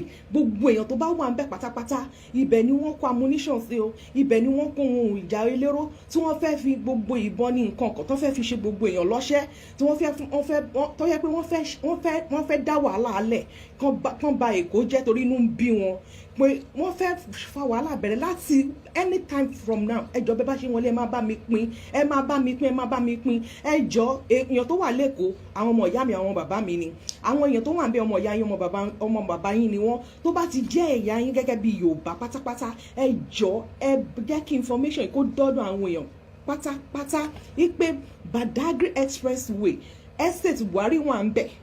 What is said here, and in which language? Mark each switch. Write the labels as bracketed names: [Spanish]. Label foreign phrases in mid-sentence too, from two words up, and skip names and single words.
[Yoruba] Gbogbo èèyàn tó bá wà ń bẹ̀ pátápátá, ibẹ̀ ni wọ́n kó ammunition sí o, ibẹ̀ ni wọ́n kó ohun ìjà elérò tí wọ́n fẹ́ fi gbogbo ìbọn ní nǹkan kan tó fẹ́ fi ṣe gbogbo èèyàn lọ́ṣẹ́, tí wọ́n fẹ́ dá wàhálà alẹ̀ kán ba Èkó jẹ́ torí inú ń bí wọn pé wọ́n fẹ́ fa wàhálà bẹ̀rẹ̀ láti [English] anytime from now. [Yoruba] Ẹ jọ̀ọ́ bẹ́ẹ̀ bá ṣe wọlé ẹ máa bá mi pín. Ẹ jọ̀ọ́ èèyàn tó wà lẹ́kọ̀ọ́, àwọn ọmọ ìyá mi, àwọn bàbá mi ni. Àwọn èèyàn tó wà ń bẹ ọmọ ìyá yín, ọmọ bàbá yín ni wọ́n. Tó bá ti jẹ́ ẹ̀yà yín gẹ́gẹ́ bí Yorùbá pátápátá, ẹ jọ̀ọ́ ẹ jẹ́ kí information kó dọ́dọ̀ àwọn èèyàn pátápátá wípé Badagry Expressway estate Buhari wà ń bẹ.